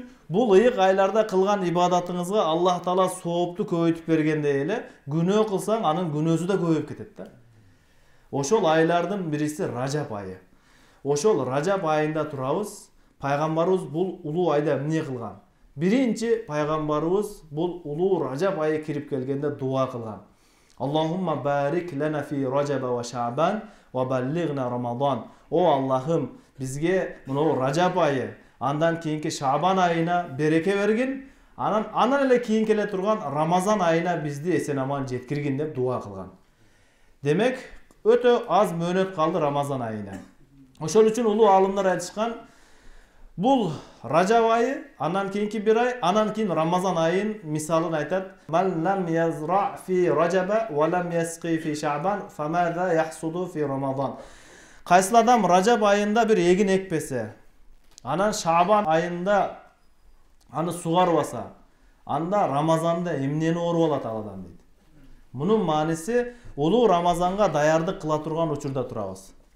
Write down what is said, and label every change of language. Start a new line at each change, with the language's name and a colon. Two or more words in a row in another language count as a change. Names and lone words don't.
Kyrgyz: Бул ыйык айларда кылган ибадатыңызга Аллах Таала соопту көбөйтүп бергендей эле, күнөө кылсаң, анын күнөөсү да көбөйүп кетет да. Ошол айлардын бириси Ражап айы. Ошол Ражап айында турабыз. Пайгамбарыбыз бул улуу айда эмне кылган? Биринчи пайгамбарыбыз бул улуу Ражап айы кирип келгенде дуа кылган.
Arabic: اللهم بارك لنا في رجب وشعبان وبلغنا رمضان.
Kyrgyz: О Аллахым, бизге мына Ражап айы, андан кийинки Шаабан айына береке бергин, анан эле кийин келе турган Рамазан айына бизди эсен аман жеткиргин деп дуа кылган. Демек, өтө аз мөөнөт калды Рамазан айына. Ошол үчүн улуу алымдар айтышкан, бул Ражап айы, анан кийинки бир ай, анан кийин Рамазан айын мисалын айтат.
Arabic: من لم يزرع في رجب ولم يسق في شعبان فماذا يحصد في رمضان.
Kyrgyz: Кайсыл адам Ражап айында бир эгин экпесе, анан Шаабан айында аны сугарбаса, анда Рамазанда эмнени оруп алат ал адам дейт. Мунун мааниси улуу Рамазанга даярдык кыла турган учурда турабыз.